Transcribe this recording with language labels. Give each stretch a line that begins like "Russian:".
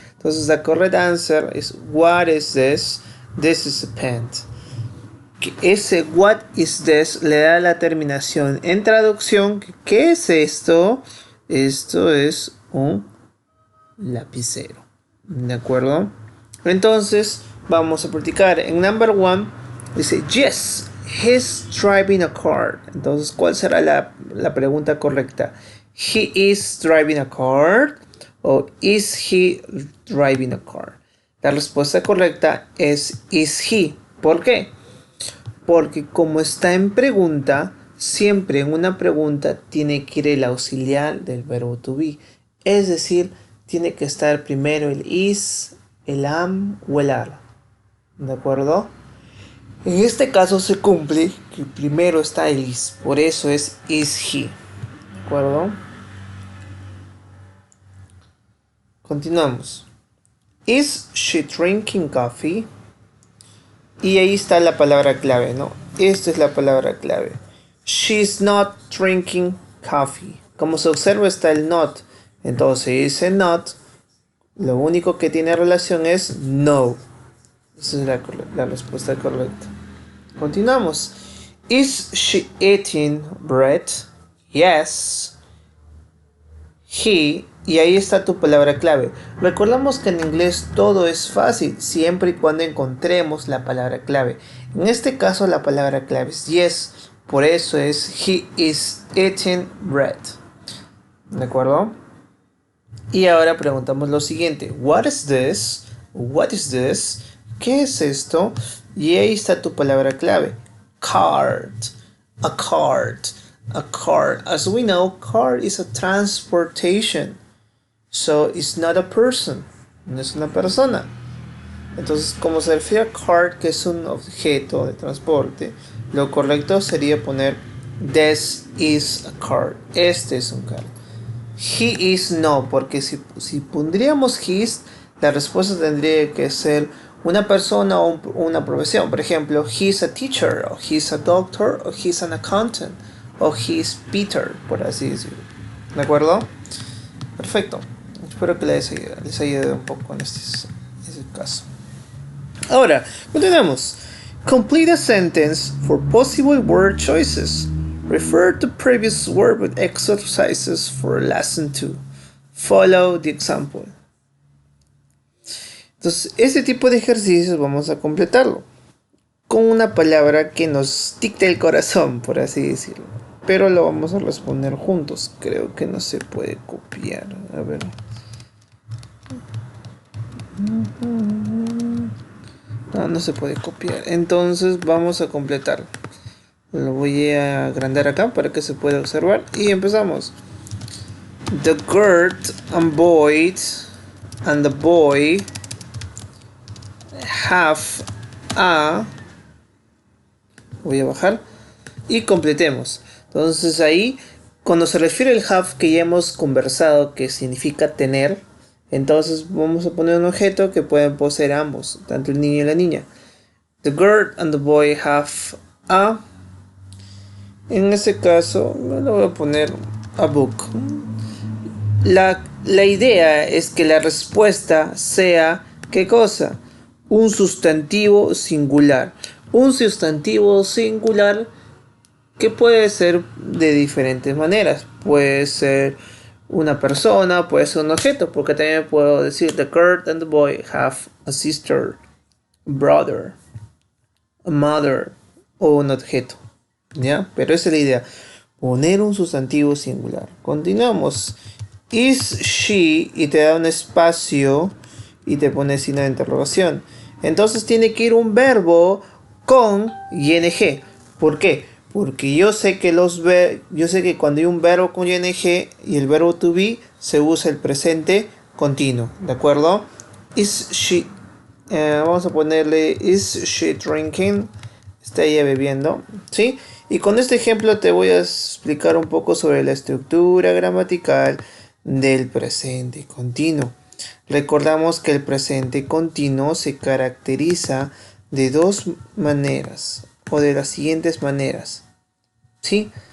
Spanish: Entonces
English: the correct answer is what is this? This is a pen.
Spanish: Ese
English: what is this
Spanish: le da la terminación en traducción. ¿Qué es esto? Esto es un lapicero. ¿De acuerdo? Entonces vamos a practicar.
English: En number one dice yes, he's driving a car.
Spanish: Entonces, ¿cuál será la pregunta correcta?
English: He is driving a car o is he driving a car.
Spanish: La respuesta correcta es
English: is he.
Spanish: ¿Por qué? Porque como está en pregunta, siempre en una pregunta tiene que ir el auxiliar del verbo to be. Es decir, tiene que estar primero el is, el am o el are. ¿De acuerdo? En este caso se cumple que primero está el is. Por eso es
English: is he.
Spanish: ¿De acuerdo?
English: Continuamos. Is she drinking coffee?
Spanish: Y ahí está la palabra clave, ¿no? Esta es la palabra clave.
English: She's not drinking coffee.
Spanish: Como se observa está el not. Entonces dice not. Lo único que tiene relación es no. Esa es la respuesta correcta.
English: Continuamos. Is she eating bread? Yes. He.
Spanish: Y ahí está tu palabra clave. Recordamos que en inglés todo es fácil, siempre y cuando encontremos la palabra clave. En este caso la palabra clave es yes. Por eso es
English: he is eating bread.
Spanish: ¿De acuerdo? Y ahora preguntamos lo siguiente.
English: What is this? What is this?
Spanish: ¿Qué es esto? Y ahí está tu palabra clave.
English: Card. A card. A card. As we know, card is a transportation. So it's not a person.
Spanish: No es una persona. Entonces, como se refiere a card, que es un objeto de transporte, lo correcto sería poner
English: this is a card.
Spanish: Este es un card. He is no, porque si pondríamos his, la respuesta tendría que ser una persona o una profesión. Por ejemplo,
English: he's a teacher, o he's a doctor, o he's an accountant, o he's Peter,
Spanish: por así decirlo. ¿De acuerdo? Perfecto. Espero que les haya ayudado un poco en ese caso. Ahora, continuamos.
English: Complete a sentence for possible word choices. Refer to previous word with exercises for lesson 2. Follow the example.
Spanish: Entonces, este tipo de ejercicios vamos a completarlo con una palabra que nos dicte el corazón, por así decirlo. Pero lo vamos a responder juntos. Creo que no se puede copiar. A ver. No se puede copiar. Entonces vamos a completarlo. Lo voy a agrandar acá para que se pueda observar. Y empezamos.
English: The girl and boy have a...
Spanish: Voy a bajar. Y completemos. Entonces ahí Cuando se refiere al have que ya hemos conversado, que significa tener, entonces vamos a poner un objeto que pueden poseer ambos, tanto el niño y la niña.
English: The girl and the boy have a...
Spanish: En este caso, me lo voy a poner
English: a book.
Spanish: La idea es que la respuesta sea, ¿qué cosa? Un sustantivo singular. Un sustantivo singular que puede ser de diferentes maneras. Puede ser una persona, puede ser un objeto, porque también puedo decir
English: the girl and the boy have a sister, a brother, a mother
Spanish: o un objeto. ¿Ya? Pero esa es la idea. Poner un sustantivo singular. Continuamos. Is she y te da un espacio y te pone signo de interrogación. Entonces tiene que ir un verbo con ing. ¿Por qué? Porque yo sé que cuando hay un verbo con ing y el verbo to be se usa el presente continuo, ¿de acuerdo?
English: Is she
Spanish: vamos a ponerle
English: is she drinking?
Spanish: Está ella bebiendo, ¿sí? Y con este ejemplo te voy a explicar un poco sobre la estructura gramatical del presente continuo. Recordamos que el presente continuo se caracteriza de dos maneras o de las siguientes maneras, ¿sí?